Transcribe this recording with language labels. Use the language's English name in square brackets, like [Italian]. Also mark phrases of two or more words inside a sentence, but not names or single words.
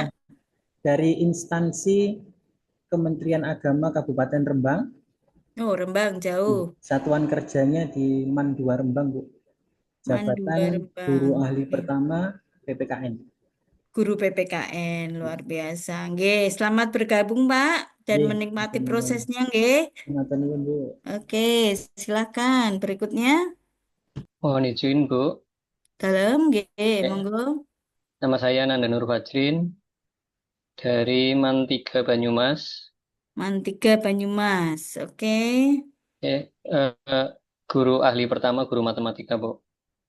[Indonesian] dari instansi Kementerian Agama Kabupaten Rembang. Oh, Rembang jauh. Satuan kerjanya di MAN 2 Rembang Bu. Mandua Jabatan Guru Rembang. Ahli Oke. Pertama PPKN. Guru PPKN luar biasa. Nggih, selamat bergabung Pak dan Nggih, menikmati [Javanese] matur nuwun. [Indonesian] prosesnya nggih. [Javanese] Matur nuwun Bu. [Indonesian] Oke, silakan. Berikutnya, Mohon izin, Bu. dalam nggih, Eh, monggo. Nama saya Nanda Nur Fajrin dari MAN 3 Banyumas. Mantiga Banyumas. Oke. Eh, eh, Guru ahli pertama, guru matematika, Bu.